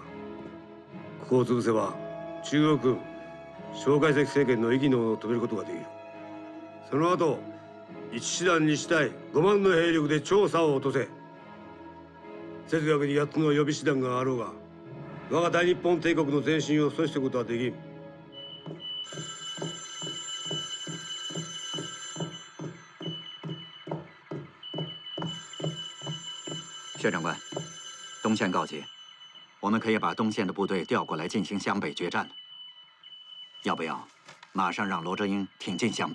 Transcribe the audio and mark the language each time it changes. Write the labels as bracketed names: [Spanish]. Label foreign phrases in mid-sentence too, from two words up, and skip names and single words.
[Japanese] ここを潰せば中国軍蒋介石政権の息の根を止めることができる。その後一師団2支隊5万の兵力で調査を落とせ。節学に8つの予備師団があろうが我が大日本帝国の前進を阻止することはできん。 [Chinese] 薛长官，东线告捷，我们可以把东线的部队调过来进行湘北决战了。要不要马上让罗哲英挺进湘北？